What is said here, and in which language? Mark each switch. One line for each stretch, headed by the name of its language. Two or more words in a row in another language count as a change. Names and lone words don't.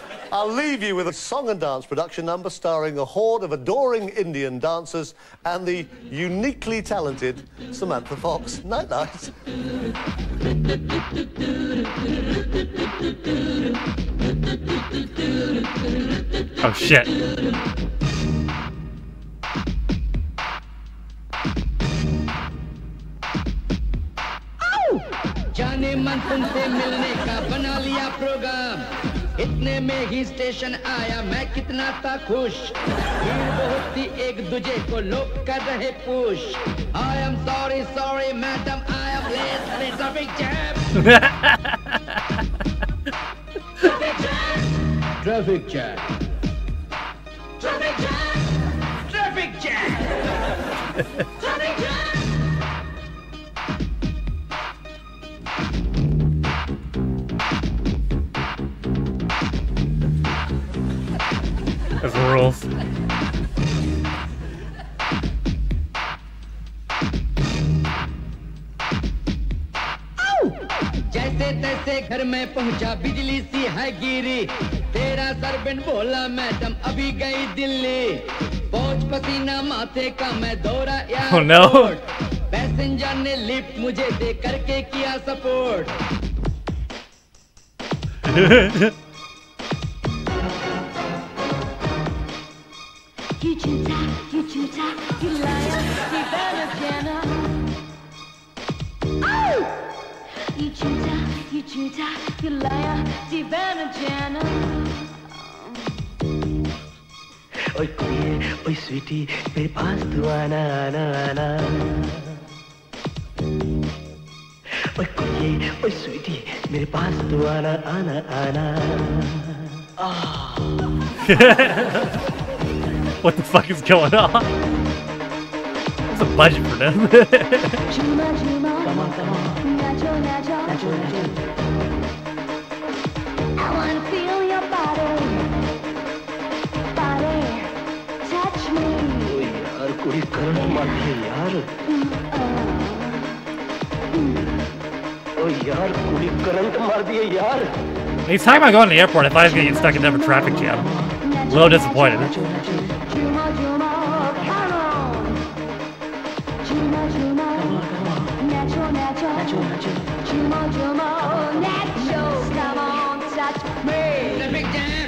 English: I'll leave you with a song and dance production number starring a horde of adoring Indian dancers and the uniquely talented Samantha Fox. Night-night. Oh, shit.
Hindi: जाने मन तुमसे मिलने का बना लिया प्रोग्राम इतने में ही स्टेशन आया मैं कितना था खुश भीड़ बहुत थी एक दूजे को लोग कर रहे पुश
English: I am sorry madam I am late traffic jam traffic jam traffic jam traffic jam traffic jam That's the rules.
Hindi: जैसे तैसे घर में पहुंचा बिजली सी है गिरी तेरा सर्वेंट बोला मैडम अभी गई दिल्ली पहुंच पसीना माथे का मैं दौड़ा
English: Oh no.
Hindi: पैसेंजर ने लिफ्ट मुझे दे करके किया सपोर्ट
English: You liar, you better Jenna. Oh! You cheater, you liar, you better Jenna.
Hindi: ओए कुड़िए, ओए स्वीटी, मेरे पास तू आना आना आना ओए कुड़िए, ओए स्वीटी, मेरे पास तू आना आना आना
English: What the fuck is going on? What's the budget for this? Come on. Nacho. I wanna feel your body. Touch me.
Hindi: ओए यार कुड़ी करंट मारती है यार ओए यार कुड़ी करंट मारती है यार
English: He's talking about going to the airport. I thought he was gonna get stuck in a traffic jam. A little disappointed. Traffic jam.